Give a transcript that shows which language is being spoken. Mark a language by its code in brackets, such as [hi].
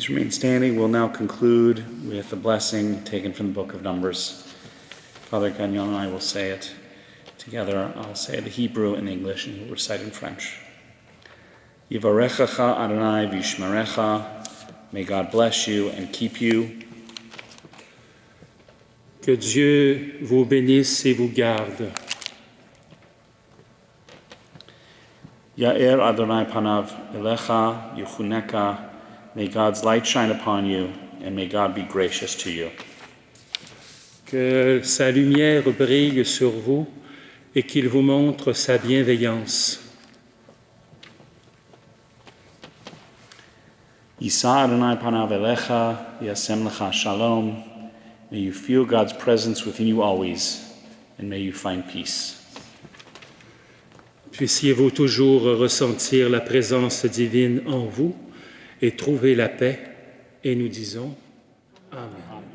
[en] Standing, we'll now conclude with the blessing taken from the book of Numbers. Father Gagnon and I will say it together. I'll say the Hebrew and English, and we'll recite in French. [he] Yivarechacha Adonai v'yishmerecha. [en] May God bless you and keep you. [fr] Que Dieu vous bénisse et vous garde. [he] Ya'er Adonai panav elecha yuchuneka. [en] May God's light shine upon you, and may God be gracious to you. [fr] Que sa lumière brille sur vous et qu'il vous montre sa bienveillance. [he] Yisa Adonai panav elecha v'yasem lecha shalom. [en] May you feel God's presence within you always, and may you find peace. [fr] Puissiez-vous toujours ressentir la présence divine en vous et trouver la paix, et nous disons Amen.